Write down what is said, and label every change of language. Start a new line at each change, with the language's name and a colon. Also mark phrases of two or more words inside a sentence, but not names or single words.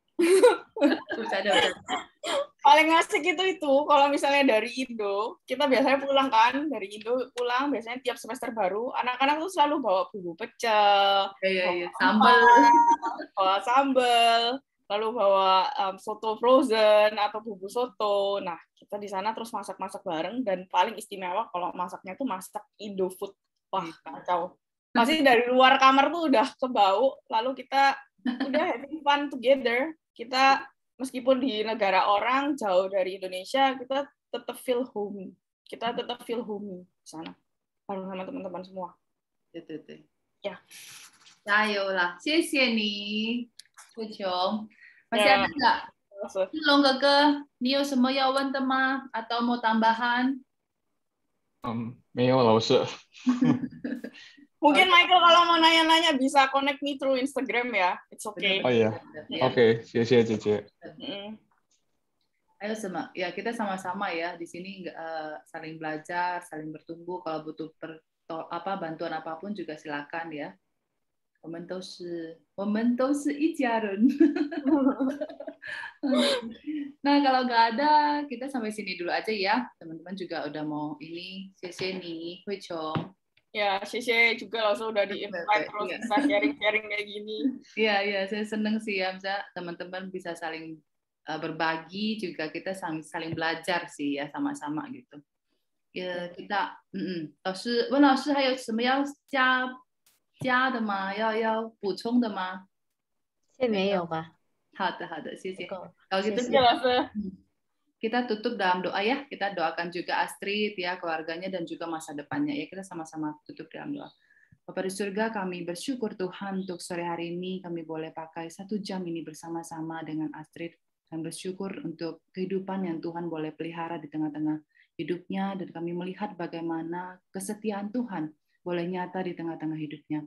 Indonesian: Paling asik itu kalau misalnya dari Indo, kita biasanya pulang kan, dari Indo pulang biasanya tiap semester baru, anak-anak tuh selalu bawa bumbu pecel, bawa sambal, lalu bawa soto frozen atau bumbu soto. Nah, kita di sana terus masak-masak bareng dan paling istimewa kalau masaknya tuh masak Indo food. Wah, kacau. Pasti dari luar kamar tuh udah kebau, lalu kita udah
English: having fun together.
Indonesian: Kita meskipun di negara orang jauh dari Indonesia, kita tetap
English: feel home.
Indonesian: Kita tetap
English: feel home
Indonesian: di sana bareng sama teman-teman semua. Betul. Ya.
Chinese: 加油啦！谢谢你，慧琼。
Indonesian: masih ada nggak?
Chinese: Long哥哥，你有什么要问的吗？
Indonesian: atau mau tambahan？
Chinese: 没有老师。
Indonesian: Mungkin Michael kalau mau nanya-nanya bisa
English: connect me through Instagram
Indonesian: ya.
English: It's okay.
Indonesian: Oh iya. Oke,
Chinese: 谢谢姐姐。
Indonesian: Ayo ya kita sama-sama ya di sini saling belajar, saling bertumbuh. Kalau butuh bantuan apapun juga silakan ya.
Chinese: 我们都是一家人。
Indonesian: Nah kalau nggak ada kita sampai sini dulu aja ya. Teman-teman juga udah mau ini.
Chinese: 谢谢你，慧琼。
Indonesian: Ya, Shishe juga langsung udah di-invite terus bisa sharing-sharing kayak gini. Iya, saya seneng sih ya, bisa teman-teman bisa saling berbagi juga kita saling belajar sih ya sama-sama gitu. Ya, kita
Chinese: 老师，温老师还有什么要加的吗？要补充的吗？现在没有吧？好的，谢谢。
Indonesian: Kalau gitu kita tutup dalam doa ya. Kita doakan juga Astrid ya, keluarganya dan juga masa depannya ya. Kita sama-sama tutup dalam doa. Bapa di surga, kami bersyukur Tuhan untuk sore hari ini kami boleh pakai 1 jam ini bersama-sama dengan Astrid. Kami bersyukur untuk kehidupan yang Tuhan boleh pelihara di tengah-tengah hidupnya dan kami melihat bagaimana kesetiaan Tuhan boleh nyata di tengah-tengah hidupnya.